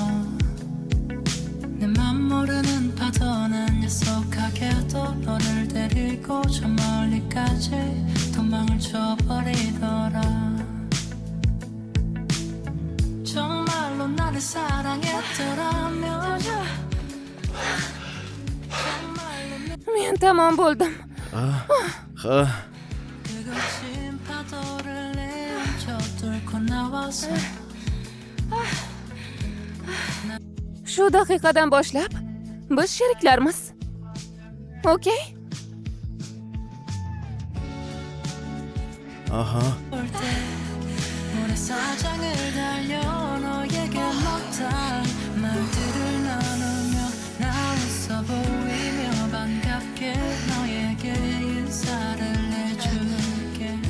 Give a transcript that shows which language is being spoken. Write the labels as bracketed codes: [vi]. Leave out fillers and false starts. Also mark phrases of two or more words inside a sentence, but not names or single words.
[ko] 내 맘 모르는 파도는 약속하게도 너를 데리고 저 멀리까지 도망을 쳐버리더라. 정말로 나를 사랑했더라면 [uz] Men tamom bo'ldim. Ha. [ko] 뜨거운 파도를 내쳐 뚫고 나와서 [uz] Shu daqiqadan boshlab biz sheriklarmiz. Okey? Aha. [ko] 볼 때 모래사장을 달려 너에게 못할 말들을 나누며 나 웃어 보이며 반갑게 너에게 인사를 해줄게.